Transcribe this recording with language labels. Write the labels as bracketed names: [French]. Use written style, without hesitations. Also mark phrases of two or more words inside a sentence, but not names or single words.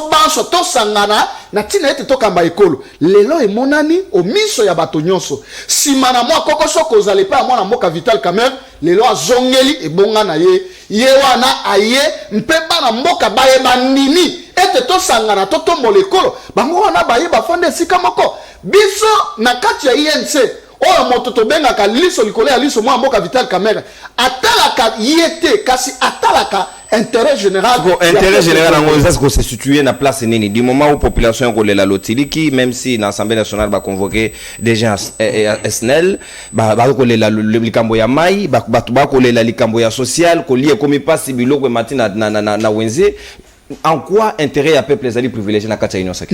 [Lingala] banso tosangana na tina ete tokamba ekolo lelo emonani o miso ya bato nyonso sima na mwa kokoso kozali pa mwana mboka Vital Kamerhe lelo azongeli ebonga na ye wana aye mpe bana mboka baye bandini ete tosangana totombola ekolo bango wana baye bafanda esika moko biso na kati ya INC oyo moto tobengaka liso likolo ya liso mwa mboka Vital Kamerhe atalaka yete kasi atalaka [French] intérêt général en gros ça se situer [Lingala] na place nini [French] du moment où population [Lingala] kolela lotiliki [French] même si [Lingala] na [French] assemblée nationale [Lingala] ba [French] convoquer des gens [Lingala] SNEL ba kolela likambo ya mai ba kolela likambo ya social ko [French] lié comme passe [Lingala] biloko matina na wenze [French] en quoi intérêt [Lingala] ya peuple ezali privilégié na kati ya [French] union sacrée